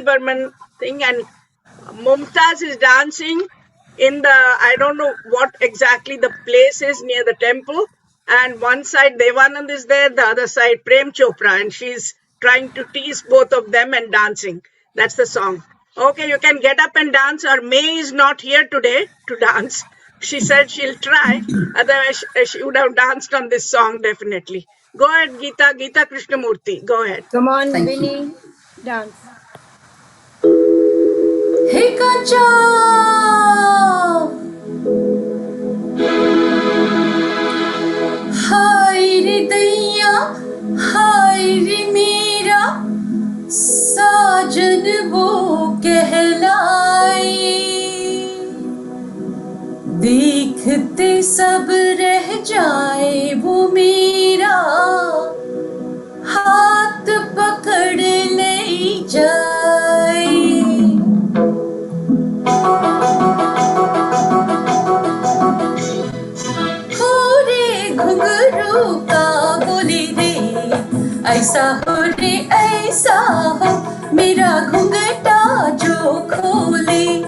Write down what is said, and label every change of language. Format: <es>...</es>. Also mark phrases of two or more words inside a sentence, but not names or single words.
<en>Burman thing, and Mumtaz is dancing in the, I don't know what exactly the place is near the temple, and one side Devanand is there, the other side Prem Chopra, and she's trying to tease both of them and dancing. That's the song. Okay, you can get up and dance. Our May is not here today to dance. She said she'll try, otherwise she would have danced on this song definitely. Go ahead, Geeta Krishnamurthy, go ahead. Come on, Vinny, dance.</en> <hi>हे कचा, हाय रे दैया, हाय रे मेरा, साजन वो कहलाई, देखते सब रह जाए वो मेरा, हाथ पकड़ ले जाए. हो रे घुंघरू का बोली रे, ऐसा हो रे ऐसा हो, मेरा घुंघटा जो खोले.</hi>